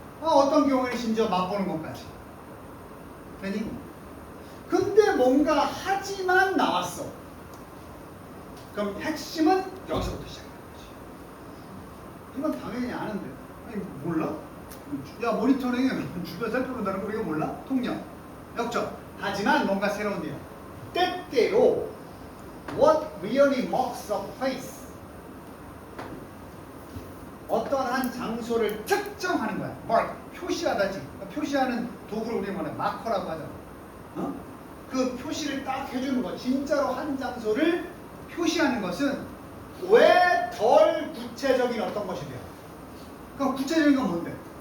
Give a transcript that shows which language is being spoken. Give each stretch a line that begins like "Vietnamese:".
Korean: 어떤 경우에는 심지어 맛보는 것까지. 그러니 근데 뭔가 하지만 나왔어. 그럼 핵심은 여기서부터 시작하는 거지. 이건 당연히 아는데. 아니 몰라? 야 모니터링에 주변 살펴본다는 거 우리가 몰라? 통역, 역적. 하지만 뭔가 새로운 내용.
English: 때때로 what really marks a place.
Korean: 어떠한 장소를 특정하는 거야. mark, 표시하다지. 표시하는 도구를 우리가 말해 마커라고 하잖아. 그 표시를 딱 해주는 거. 진짜로 한 장소를 표시하는 것은 왜 덜 구체적인 어떤 것이 돼요? 그럼 구체적인 건 뭔데?